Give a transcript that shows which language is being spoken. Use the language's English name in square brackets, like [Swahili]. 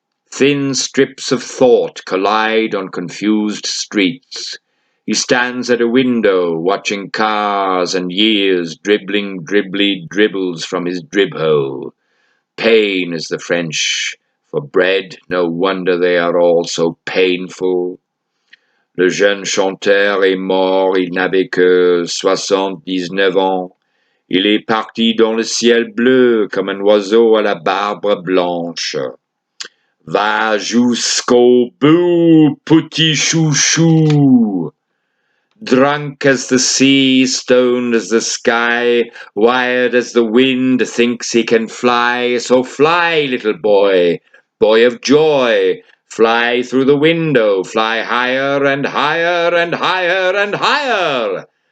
[English] Thin strips of thought collide on confused streets. He stands at a window, watching cars and years dribbling dribbles from his drib hole. Pain is the French for bread, no wonder they are all so painful. [French] Le jeune chanteur est mort, il n'avait que 79 ans. Il est parti dans le ciel bleu comme un oiseau à la barbe blanche. Va jusqu'au bout, petit chouchou. [English] Drunk as the sea, stoned as the sky, wired as the wind, thinks he can fly. So fly, little boy, boy of joy, fly through the window, fly higher and higher and higher and higher.